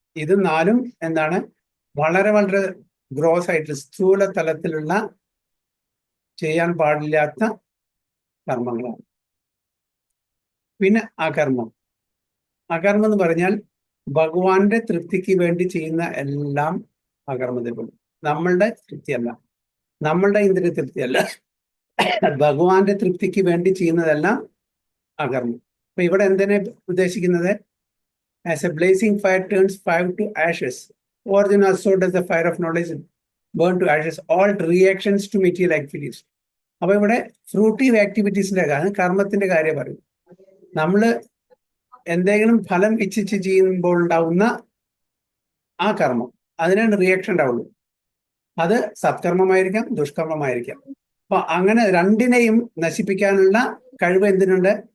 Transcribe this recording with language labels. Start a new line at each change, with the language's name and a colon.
Malayalam: ഇത് 4ഉം എന്താണ്? വളരെ വളരെ ഗ്രോസ് ആയിട്ട് സ്ഥൂല തലത്തിലുള്ള ചെയ്യാൻ പാടില്ലാത്ത കർമ്മങ്ങളാണ്. പിന്നെ അകർമ്മം. അകർമ്മം എന്ന് പറഞ്ഞാൽ ഭഗവാന്റെ തൃപ്തിക്ക് വേണ്ടി ചെയ്യുന്ന എല്ലാം അകർമ്മത്തിൽപ്പെടും. നമ്മളുടെ തൃപ്തിയല്ല, നമ്മളുടെ ഇന്ദ്രിയ തൃപ്തിയല്ല, ഭഗവാന്റെ തൃപ്തിക്ക് വേണ്ടി ചെയ്യുന്നതെല്ലാം അകർമ്മം. അപ്പൊ ഇവിടെ എന്തിനെ ഉദ്ദേശിക്കുന്നത്?
English: As a blazing fire turns fire to ashes, Arjuna, so does the fire of knowledge burn to ashes all reactions to material activities.
Malayalam: അപ്പൊ ഇവിടെ ഫ്രൂട്ടീവ് ആക്ടിവിറ്റീസിന്റെ കാര്യം, കർമ്മത്തിന്റെ കാര്യം പറയും. നമ്മള് എന്തെങ്കിലും ഫലം ഇച്ഛിച്ച് ചെയ്യുമ്പോൾ ഉണ്ടാവുന്ന ആ കർമ്മം, അതിനാണ് റിയാക്ഷൻ ഉണ്ടാവുള്ളൂ. അത് സത്കർമ്മമായിരിക്കാം, ദുഷ്കർമ്മമായിരിക്കാം. അപ്പൊ അങ്ങനെ രണ്ടിനെയും നശിപ്പിക്കാനുള്ള കഴിവ് എന്തിനുണ്ട്?